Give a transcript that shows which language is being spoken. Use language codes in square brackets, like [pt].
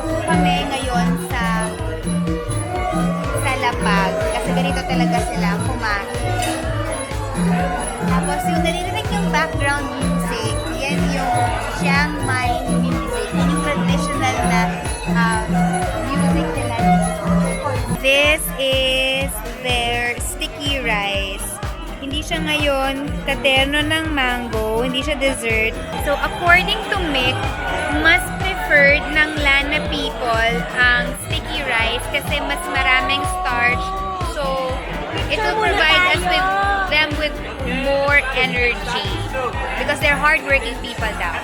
[tl] Kami ngayon sa lapag kasi ganito talaga sila kumain. Tapos yung narinig yung [en] background music, [tl] yan yung Chiang Mai music, yung traditional na music nila. [en] This is their sticky rice. [tl] Hindi siya ngayon katerno ng mango, hindi siya dessert. [en] So according to Mick, mas preferred ng Lana people ang sticky rice [tl] kasi mas maraming [en] starch. So it will provide us with them with more energy because they're hardworking people daw.